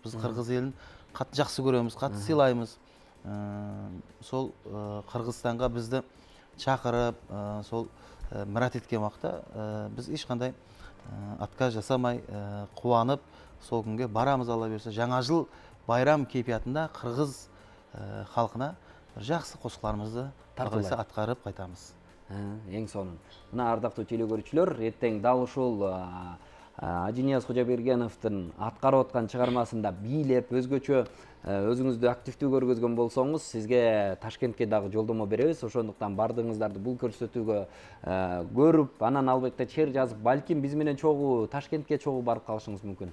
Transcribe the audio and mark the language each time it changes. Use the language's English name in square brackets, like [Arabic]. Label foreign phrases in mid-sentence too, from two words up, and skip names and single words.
[Kara-Kalpak] Біз қырғыз елін қатты жақсы көреміз, қатты сыйлаймыз. Сол Қырғызстанға бізді шақырып, сол мұрат еткен уақытта біз ешқандай отказ жасамай, қуанып, сол күнге барамыз Алла берсе. Жаңа жыл байрам кейфиятында қырғыз халқына жақсы қосқыларымызды атқарып қайтамыз. [Kyrgyz] Ең сонун. Мына ардактуу телекөрүүчүлөр, эртең дал ушул Ажинияз Кожобергеновдун аткарып аткан чыгармасында бийлеп өзгөчө өзүңүздү активдүү көргөзгөн болсоңуз, сизге Ташкентке дагы жолдомо беребиз. Ошондуктан бардыгыңыздарды бул көрсөтүүгө көрүп, анан албетте чер жазып, балким биз менен чогуу Ташкентке чогуу барып калышыңыз мүмкүн.